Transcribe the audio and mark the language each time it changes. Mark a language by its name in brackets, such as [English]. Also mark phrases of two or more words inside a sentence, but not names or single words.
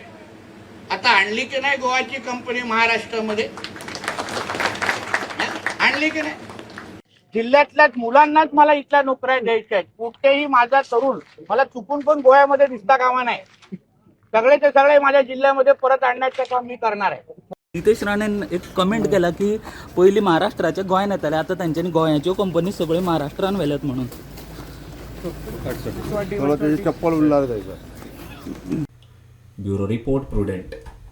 [Marathi] आता आणली की नाही गोव्याची कंपनी महाराष्ट्रामध्ये? आणली की नाही? जिल्ह्यातल्याच मुलांनाच मला इथल्या नोकऱ्या द्यायच्या आहेत. कुठेही माझा तरुण मला चुकून पण गोव्यामध्ये दिसता कामा नाही. सगळेचे सगळे माझ्या जिल्ह्यामध्ये परत आणण्याचं काम मी करणार आहे. [Konkani] नितेश राणेन एक कमेंट केला की पयलीं महाराष्ट्राचे गोंयान येताले, आतां तांच्यांनी गोंयाच्यो कंपनी सगळ्यो महाराष्ट्रान व्हेल्यात म्हणून. [English] Bureau report Prudent.